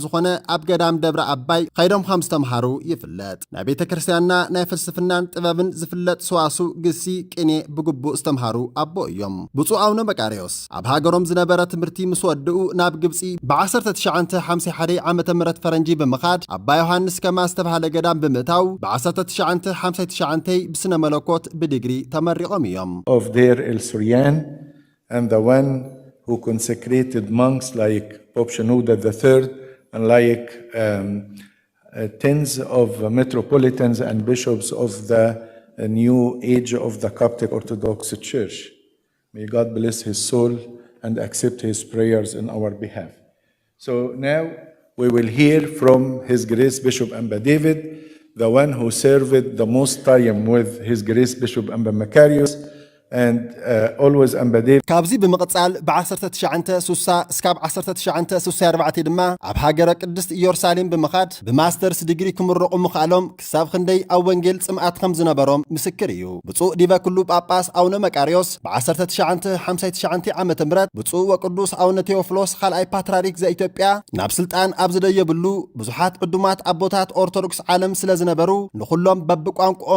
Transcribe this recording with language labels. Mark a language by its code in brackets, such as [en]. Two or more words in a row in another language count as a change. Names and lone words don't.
[ti] ዝኾነ ኣብ ገዳም ደብረ ኣባይ ከይዶም ከም ዝተምሃሩ ይፍለጥ ናይ ቤተ ክርስቲያንና ናይ ፍልስፍናን ጥበብን ዝፍለጥ ሰዋሱ ግሲ ቅኔ ብግቡእ ዝተምሃሩ ኣቦ እዮም ብፁዕ ኣቡነ መቃርዮስ ኣብ ሃገሮም ዝነበረ ትምህርቲ ምስ ወድኡ ናብ ግብፂ ብ1951 ዓመተ ምህረት ፈረንጂ ብምኻድ ኣባ ዮሐንስ ከማ ዝተባሃለ ገዳም ብምእታው ብ1959 ብስነ መለኮት ብዲግሪ ተመሪቖም እዮም [en] of Deir el-Suryan and the one who consecrated monks like Pope Shenouda III and like tens of metropolitans and bishops of the new age of the Coptic Orthodox Church. May God bless his soul and accept his prayers in our behalf. So now we will hear from His Grace Bishop Amba David, the one who served the most time with His Grace Bishop Amba Macarius, and always Amba David. [ti] ካብዚ ብምቕጻል ብ1960 እስካብ 1964 ድማ ኣብ ሃገረ ቅድስት ኢየሩሳሌም ብምኻድ ብማስተርስ ዲግሪ ክምረቑ ምኽኣሎም ክሳብ ክንደይ ኣብ ወንጌል ጽምዓት ከም ዝነበሮም ምስክር እዩ ብፁዕ ዲበ ኩሉ ጳጳስ ኣቡነ መቃርዮስ ብ1959 ዓመተ ምህረት ብፁዕ ወቅዱስ ኣቡነ ቴዎፍሎስ ካልኣይ ፓትርያርክ ዘኢትዮጵያ ናብ ስልጣን ኣብ ዝደየብሉ ብዙሓት ዕዱማት ኣቦታት ኦርቶዶክስ ዓለም ስለ ዝነበሩ ንኹሎም በብቋንቋኦም